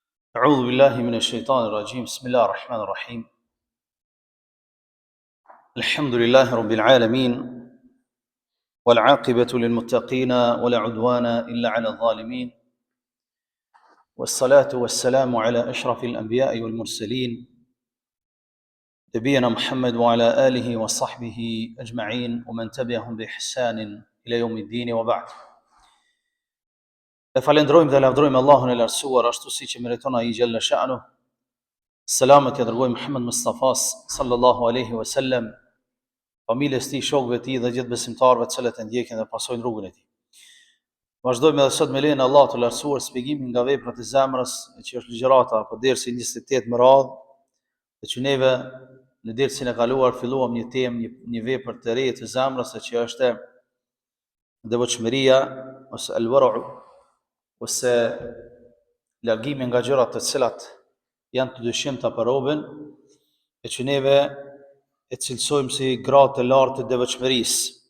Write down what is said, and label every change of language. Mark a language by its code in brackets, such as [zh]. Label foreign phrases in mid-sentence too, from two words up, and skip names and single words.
[ar] أعوذ بالله من الشيطان الرجيم بسم الله الرحمن الرحيم الحمد لله رب العالمين والعاقبة للمتقين ولا عدوان إلا على الظالمين والصلاة والسلام على أشرف الأنبياء والمرسلين نبينا محمد وعلى آله وصحبه أجمعين ومن تبعهم بإحسان إلى يوم الدين وبعد. [sq] E falenderojmë dhe lavdërojmë Allahun e lartësuar ashtu siç e meriton ai [ar] جل شأنه. [sq] Selamet e dërgojmë Muhammed Mustafas [ar] صلى الله عليه وسلم, [sq] familjes tij, shokëve të tij dhe gjithë besimtarëve të cilët e ndjekin dhe pasojnë rrugën e tij. Vazhdojmë edhe sot me lejen e Allahut të lartësuar shpjegimin nga veprat e zemrës, që është ligjërata apo dersi 28 më radh, dhe që neve në dersin e kaluar filluam një temë, një vepër të re të zemrës, që është devotshmëria ose al-wara'u, ose largimi nga gjërat të cilat janë të dyshimta për robën, e që neve e cilësojmë si gradë të lartë të devotshmërisë.